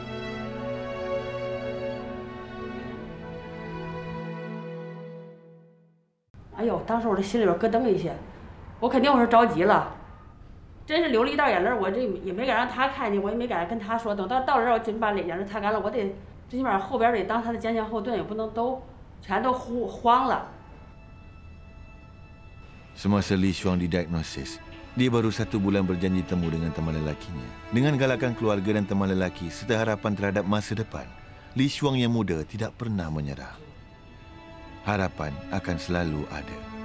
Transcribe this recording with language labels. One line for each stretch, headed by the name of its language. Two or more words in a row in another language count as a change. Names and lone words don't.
Chinese: " 哎呦，当时我这心里边咯噔一下，我肯定我是着急了，真是流了一道眼泪。我这也没敢让他看见，我也没敢跟他说。等到了这儿，我就把眼泪擦干了，我得。最起码后边得当他的坚强后盾，也不能全都慌了。
Malay: Semasa Li Shuang didiagnosis, dia baru 1 bulan berjanji temu dengan teman lelakinya. Dengan galakan keluarga dan teman lelaki serta harapan terhadap masa depan, Li Shuang yang muda tidak pernah menyerah. Harapan akan selalu ada.